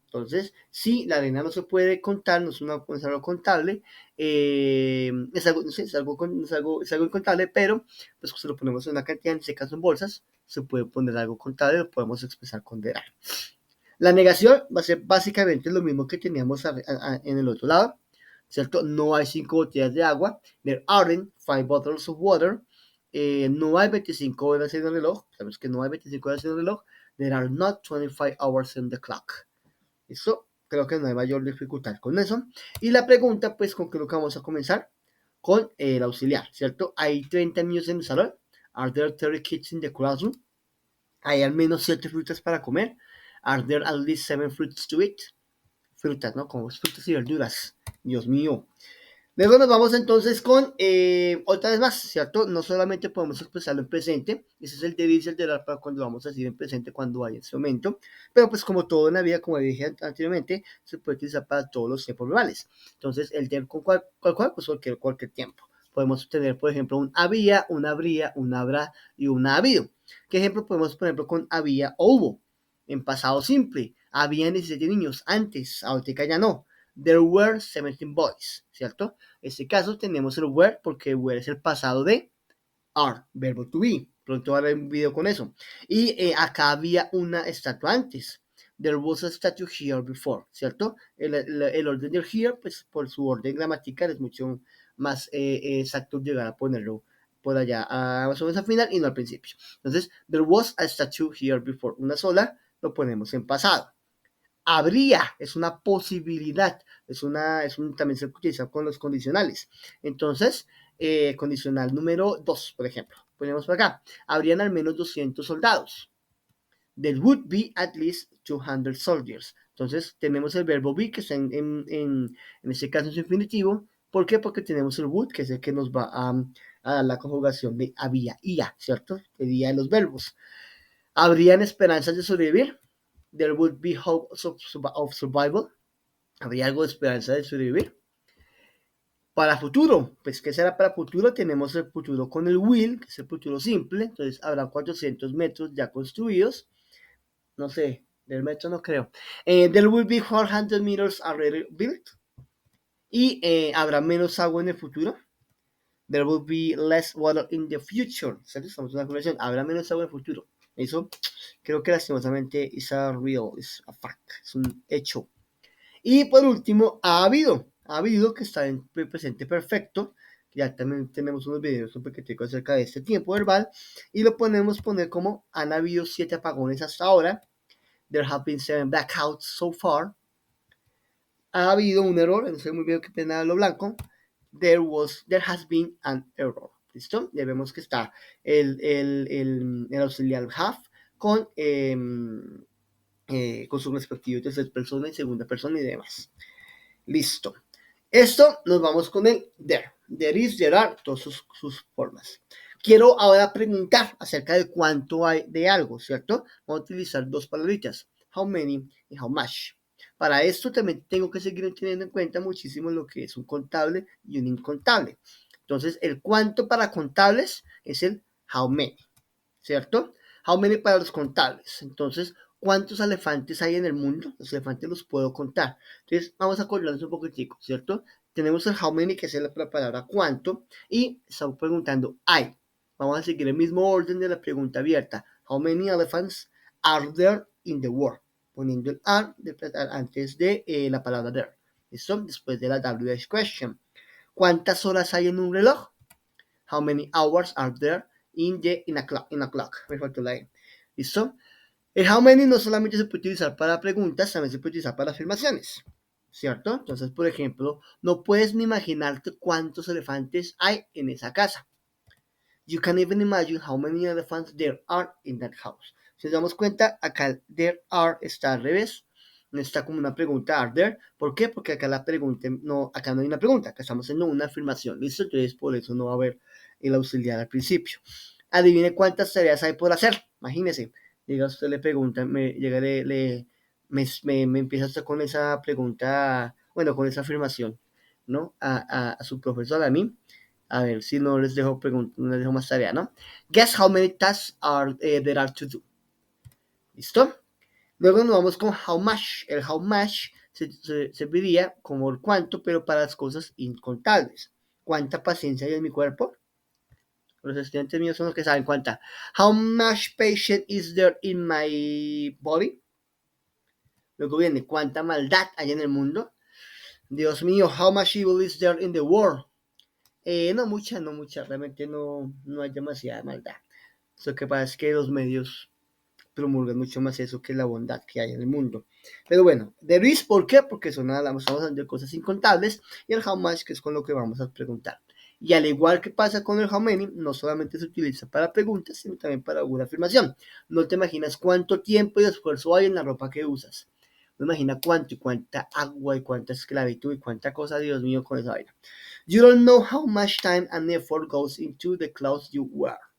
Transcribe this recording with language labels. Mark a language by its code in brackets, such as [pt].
[es] Entonces, si la arena no se puede contar, no es algo contable, es algo, no sé, es algo incontable, pero pues se lo ponemos en una cantidad, en este caso en bolsas, se puede poner algo contable, lo podemos expresar con there are. La negación va a ser básicamente lo mismo que teníamos en el otro lado, ¿cierto? No hay 5 botellas de agua. [en] There aren't 5 bottles of water. [es] No hay 25 horas en el reloj. Sabemos que no hay 25 horas en el reloj. [en] There are not 25 hours in the clock. [es] Eso creo que no hay mayor dificultad con eso. Y la pregunta, pues, con qué lo que vamos a comenzar con el auxiliar, ¿cierto? Hay 30 niños en el salón. [en] Are there 30 kids in the classroom? [es] Hay al menos 7 frutas para comer. [en] Are there at least 7 fruits to eat? [es] Frutas, ¿no? Como frutas y verduras. Dios mío. Luego nos vamos entonces con otra vez más, ¿cierto? No solamente podemos expresarlo en presente, ese es el there is, el there are para cuando vamos a decir en presente cuando hay ese momento, pero pues como todo en la vida, como dije anteriormente, se puede utilizar para todos los tiempos verbales. Entonces el there con cuál, pues cualquier tiempo. Podemos tener, por ejemplo, un había, un habría, un habrá y un ha habido. ¿Qué ejemplo podemos, por ejemplo, con había o hubo? En pasado simple, habían 17 niños antes, ahorita ya no. [en] There were 17 boys, [es] ¿cierto? En este caso tenemos el were porque were es el pasado de are, verbo to be. Pronto haré un video con eso. Y acá había una estatua antes. [en] There was a statue here before, [es] ¿cierto? El orden del here, pues por su orden gramatical es mucho más exacto llegar a ponerlo por allá más o menos al final y no al principio. Entonces, [en] there was a statue here before. [es] Una sola lo ponemos en pasado. Habría es una posibilidad, también se utiliza con los condicionales. Entonces, condicional número 2, por ejemplo, ponemos por acá, habrían al menos 200 soldados. [en] There would be at least 200 soldiers. [es] Entonces, tenemos el verbo be, que está en este caso en su infinitivo. ¿Por qué? Porque tenemos el would, que es el que nos va a dar la conjugación de había y ya, ¿cierto? Sería de los verbos. ¿Habrían esperanzas de sobrevivir? [en] There would be hope of survival. [es] Habría algo de esperanza de sobrevivir. Para futuro, pues ¿qué será para futuro? Tenemos el futuro con el will, que es el futuro simple. Entonces habrá 400 metros ya construidos. No sé, del metro no creo. [en] There will be 400 meters already built. [es] Y habrá menos agua en el futuro. [en] There will be less water in the future. [es] ¿Sabes? Estamos en una conversación. Habrá menos agua en el futuro. Eso creo que lastimosamente [en] is a real, is a fact, [es] es un hecho. Y por último, ha habido que está en presente perfecto. Ya también tenemos unos videos un poquitico acerca de este tiempo verbal y lo podemos poner como han habido 7 apagones hasta ahora. [en] There have been 7 blackouts so far. [es] Ha habido un error, no sé muy bien qué pena lo blanco. [en] There has been an error. [es] ¿Listo? Ya vemos que está el auxiliar have con su respectivo tercera persona y segunda persona y demás. Listo. Esto nos vamos con el there. There is, there are, todas sus formas. Quiero ahora preguntar acerca de cuánto hay de algo, ¿cierto? Vamos a utilizar dos palabritas, how many y how much. Para esto también tengo que seguir teniendo en cuenta muchísimo lo que es un contable y un incontable. Entonces, el cuánto para contables es el how many, ¿cierto? How many para los contables. Entonces, ¿cuántos elefantes hay en el mundo? Los elefantes los puedo contar. Entonces, vamos a acordarnos un poquitico, ¿cierto? Tenemos el how many, que es la palabra cuánto, y estamos preguntando hay. Vamos a seguir el mismo orden de la pregunta abierta. [en] How many elephants are there in the world? [es] Poniendo el are antes de la palabra there. ¿Listo? Después de la WH question. ¿Cuántas horas hay en un reloj? [en] How many hours are there in a clock? [es] Me faltó la E. ¿Listo? El how many no solamente se puede utilizar para preguntas, también se puede utilizar para afirmaciones, ¿cierto? Entonces, por ejemplo, no puedes ni imaginarte cuántos elefantes hay en esa casa. [en] You can even imagine how many elephants there are in that house. [es] Si nos damos cuenta, acá there are está al revés. No está como una pregunta, are there. ¿Por qué? Porque acá la pregunta, no, acá no hay una pregunta, acá estamos haciendo una afirmación. ¿Listo? Entonces, por eso no va a haber el auxiliar al principio. Adivine cuántas tareas hay por hacer. Imagínese. Llega usted, le pregunta, me empieza usted con esa pregunta, bueno, con esa afirmación, ¿no? A su profesor, a mí. A ver si no les dejo no les dejo más tarea, ¿no? [en] Guess how many tasks there are to do. [es] ¿Listo? Luego nos vamos con how much. El how much se vería como el cuánto, pero para las cosas incontables. ¿Cuánta paciencia hay en mi cuerpo? Los estudiantes míos son los que saben cuánta. [en] How much patience is there in my body? [es] Luego viene, ¿cuánta maldad hay en el mundo? Dios mío, [en] how much evil is there in the world? [es] No mucha, realmente no hay demasiada maldad. Lo que pasa es que los medios promulgan mucho más eso que la bondad que hay en el mundo. Pero bueno, there is, ¿por qué? Porque estamos hablando de cosas incontables, y el how much, que es con lo que vamos a preguntar. Y al igual que pasa con el how many, no solamente se utiliza para preguntas, sino también para una afirmación. No te imaginas cuánto tiempo y esfuerzo hay en la ropa que usas. No imagina cuánto y cuánta agua y cuánta esclavitud y cuánta cosa, Dios mío, con esa vaina. [en] You don't know how much time and effort goes into the clothes you wear.